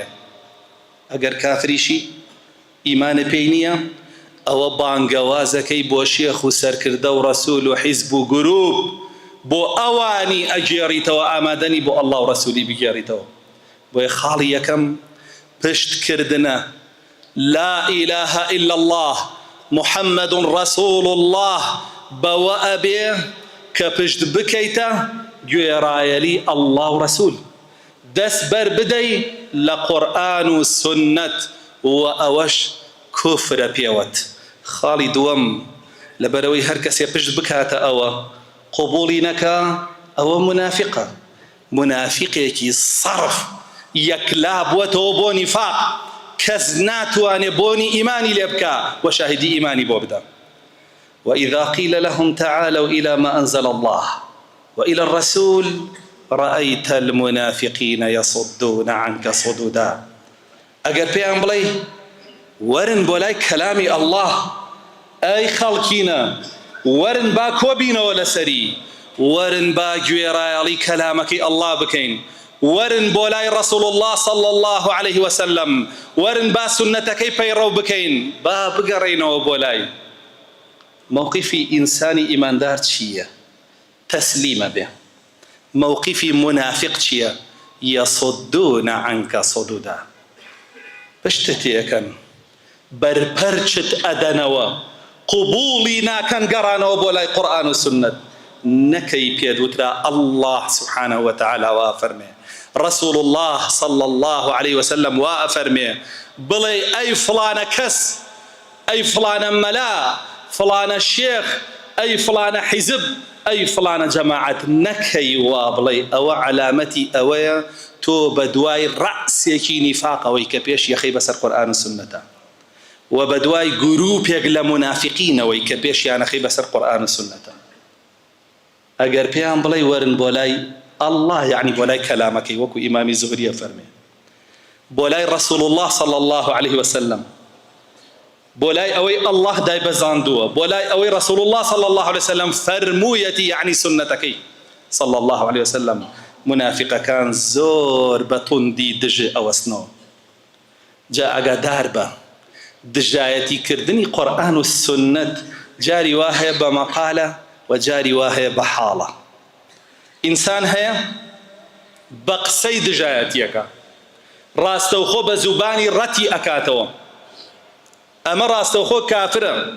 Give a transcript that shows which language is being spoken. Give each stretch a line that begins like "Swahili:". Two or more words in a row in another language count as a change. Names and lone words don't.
Central Kurdish: ئەگەر کافریشی ئیمانە پێی نییە، ئەوە بانگەوازەکەی بۆ شێخ و سەرکردە و رسول و حیزب و گروپ بۆ ئەوانی ئەگێڕیتەوە، ئامادەنی بۆ الله و رسولی بگێڕیتەوە. بۆیە خاڵی یەکەم پشتکردنە
Arabic: لا إله إلا الله محمد رسول الله
Central Kurdish: بەوە ئەبێ کە پشت بکەیتە گوێڕایەلی الله و رسول، دەست بەر بدەی لە قورئان و سنەت، و ئەوەش کوفرە پێوەت. خاڵی دووەم لەبەرەوەی هەر کەسێ پشت بکاتە ئەوە قبوڵی نەکا، ئەوە منافقە، منافقێکی صرف یەکلا بووەتەوە بۆ نیفاق، کەس ناتوانێ بۆنی ئیمانی لێ بکا و شاهدی ئیمانی بۆ بدە.
Arabic: وإذا قيل لهم تعالوا إلى ما أنزل الله وإلى الرسول رأيت المنافقين يصدون عنك صدودا.
Central Kurdish: ئەگەر پێیان بڵێ وەرن بۆ لای کەلامی الله، ئەی خەڵکینە وەرن با کۆبینەوە لەسەری، وەرن با گوێڕایەڵی کەلامەکەی الله بکەین، وەرن بۆ لای
Arabic: رسول الله صلى الله عليه وسلم،
Central Kurdish: وەرن با سنەتەکەی پەیڕەو بکەین، با بگەڕێینەوە بۆ لای. موقفی ئینسانی ئیماندار چییە؟ تەسلیمە بێ. موقفی منافق چییە؟
Arabic: يصدون عنك صدودا.
Central Kurdish: پشتت ئەکەن، بەرپەرچت ئەدەنەوە، قبوڵی ناکەن گەڕانەوە بۆ لای قورئان و سنەت. نەکەی پێدوترا
Arabic: الله سبحانه وتعالى
Central Kurdish: وا فەرمێ،
Arabic: رسول الله صلى الله عليه وسلم
Central Kurdish: وا ئەفەرمێ، بڵێ ئەی فڵانە کەس، ئەی فڵانە مەلا، فڵانە شێخ، ئەی فڵانە حیزب، ئەی فڵانە جەماعەت، نەکەی وا بڵێ. ئەوە علامەتی ئەوەیە تۆ بە دوای ڕەسێکی نیفاقەوەی کە پێش یەخەی بەسەر قورئان و سنەتە، و بە دوای گروپێک لە منافقینەوەی کە پێشیانەخەی بەسەر قورئان و سنەتە. ئەگەر پێیان بڵێ وەرن بۆ لای الله، یعنی بۆ لای کەلامەکەی، وەکو ئیمامی زوهریە فەرمێ، بۆ لای
Arabic: رسول الله صلى الله عليه وسلم،
Central Kurdish: بۆ لای ئەوەی الله دایبەزاندووە، بۆ لای ئەوەی
Arabic: رسول الله صلى الله عليه وسلم
Central Kurdish: فەرموویەتی، یعنی سنەتەکەی
Arabic: صلى الله عليه وسلم.
Central Kurdish: منافقەکان زۆر بە توندی دژ ئەوەستنەوە. جا ئەگادار بە دژایەتی کردنی قورئان و سنەت، جاری وا هەیە بە مەقالە و جاری وا هەیە بە حاڵە. ئینسان هەیە بە قسەی دژایەتیەکە، ڕاستەوخۆ بە زوبانی ڕەتی ئەکاتەوە، ئەمە ڕاستەوخۆ کافرە.